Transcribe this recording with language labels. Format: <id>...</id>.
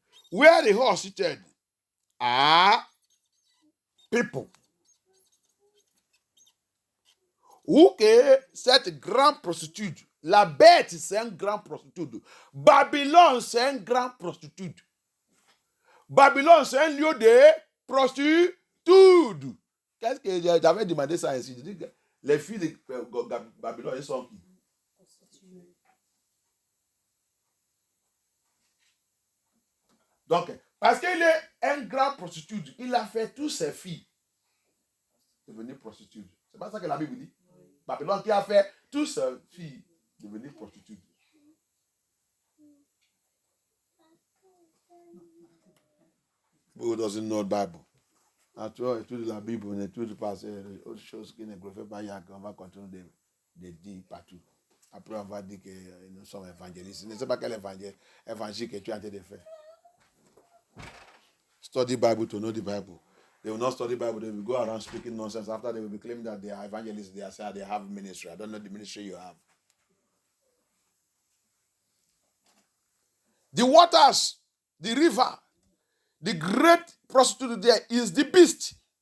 <en>Where the whore seated are people.</en> <fr>Où que cette grande prostituée, la bête c'est un grand prostituée. Babylone c'est un grand prostituée. Babylone c'est un lieu de prostitution. Qu'est-ce que j'avais demandé ça ici? Je dis que les filles de Babylone, elles sont qui? Donc, parce qu'il est un grand prostitué, il a fait toutes ses filles devenir prostituées. C'est pas ça que la Bible dit. Babylone qui a fait toutes ses filles devenir prostituées.</fr> <en>Who doesn't know the Bible?</en> <fr>Après, étude la Bible, on étudie pas autre chose qui ne glorifie pas Yahweh, on va continuer de dire partout. Après, on va dire que nous sommes évangélistes. Je ne sais pas quel évangile que tu es en train de faire.</fr> <en>Study Bible to know the Bible. They will not study Bible. They will go around speaking nonsense. After they will be claiming that they are evangelists. They are saying they have ministry. I don't know the ministry you have. The waters, the river, the great prostitute there is the beast.</en>